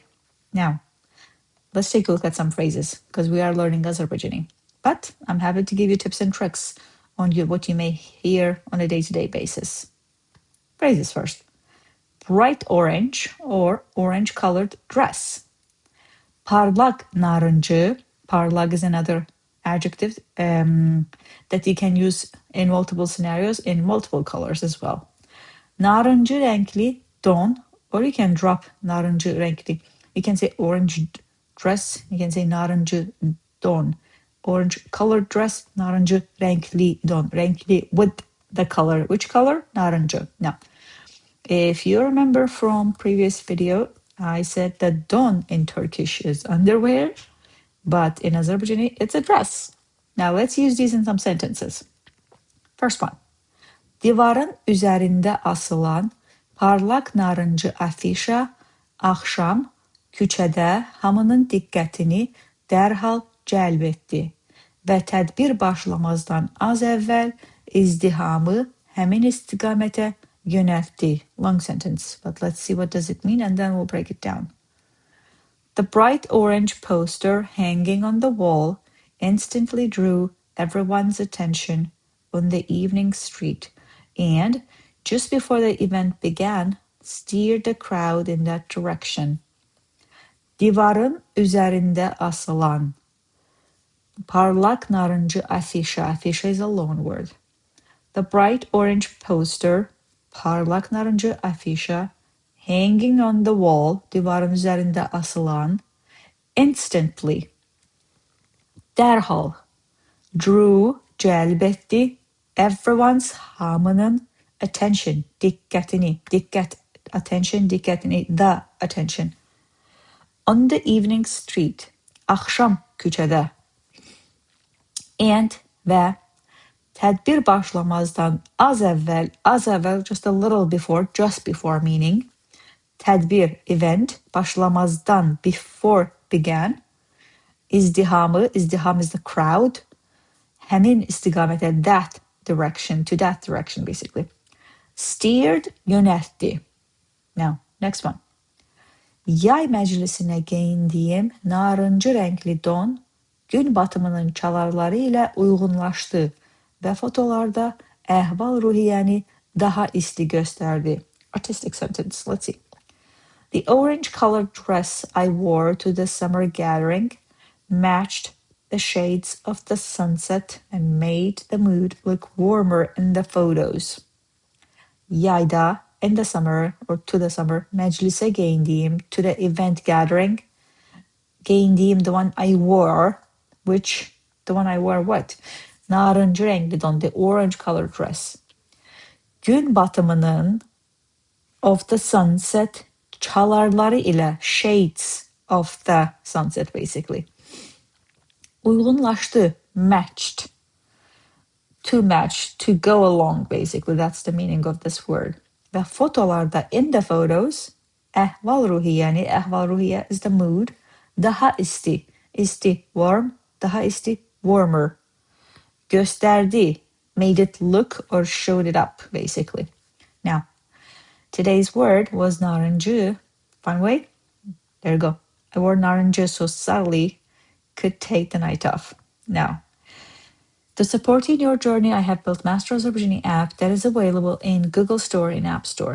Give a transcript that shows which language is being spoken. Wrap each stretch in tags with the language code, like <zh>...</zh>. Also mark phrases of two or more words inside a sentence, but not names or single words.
<en>Now, let's take a look at some phrases because we are learning Azerbaijani. But I'm happy to give you tips and tricks on what you may hear on a day-to-day basis. Phrases first. Bright orange or orange-colored dress.</en> <az>Parlaq narıncı.</az> <en>Parlaq is another adjective that you can use in multiple scenarios in multiple colors as well.</en> <az>Narıncı rəngli don,</az> <en>or you can drop</en> <az>narıncı rəngli.</az> <en>You can say orange dress, you can say</en> <az>narıncı don.</az> <en>Orange colored dress,</en> <az>narıncı rəngli don.</az> <en>Rəngli with the color. Which color? Narıncı. Now, if you remember from previous video, I said that don in Turkish is underwear, but in Azerbaijani, it's a dress. Now, let's use these in some sentences. First one.</en> <az>Divarın üzərində asılan parlaq narıncı afişa axşam küçədə hamının diqqətini dərhal cəlb etdi və tədbir başlamazdan az əvvəl izdihamı həmin istiqamətə yönəltdi.</az> <en>Long sentence, but let's see what does it mean and then we'll break it down. The bright orange poster hanging on the wall instantly drew everyone's attention on the evening street and, just before the event began, steered the crowd in that direction.</en> <az>Divarın üzərində asılan parlaq narıncı afişa.</az> <en>Afişa is a loan word. The bright orange poster,</en> <az>parlaq narıncı afişa,</az> <en>hanging on the wall,</en> <az>divarın üzərində asılan, instantly, dərhal, drew, cəlb etdi, everyone's, hamının, attention, diqqətini, attention, diqqətini,</az> <en>the attention. On the evening street,</en> <az>axşam küçədə, and və tədbir başlamazdan az əvvəl,</az> <en>just a little before, just before meaning, tədbir, event, başlamazdan, before began,</en> <az>izdihamı, izdiham</az> <en>is the crowd,</en> <az>həmin istiqamətə,</az> <en>that direction, to that direction basically. Steered, yönəltdi. Now, next one.</en> <az>Yay məclisinə geyindiyim narıncı rəngli don, gün batımının çalarları ilə uyğunlaşdı və fotolarda əhvali-ruhiyyəni daha isti göstərdi.</az> <en>Artistic sentence, let's see. The orange-colored dress I wore to the summer gathering matched the shades of the sunset and made the mood look warmer in the photos. Yayda, in the summer, or to the summer,</en> <az>meclise geyindiyim,</az> <en>to the event gathering. Geyindiyim, the one I wore, the one I wore what? Narıncı rəngli don, the orange-colored dress.</en> <az>Gün batımının,</az> <en>of the sunset,</en> <az>çalarları ilə,</az> <en>shades of the sunset basically.</en> <az>Uyğunlaşdı, matched.</az> <en>To match, to go along basically, that's the meaning of this word.</en> <az>Və fotolarda,</az> <en>in the photos,</en> <az>əhvali-ruhiyyəni, əhvali-ruhiyyə</az> <en>is the mood,</en> <az>daha isti, isti, warm, daha isti, warmer. Göstərdi,</az> <en>made it look or showed it up basically. Now, today's word was narıncı. Fun way? There you go. I wore narıncı so Sally could take the night off. Now, to support you in your journey, I have built Master Azerbaijani app that is available in Google Store and App Store.</en>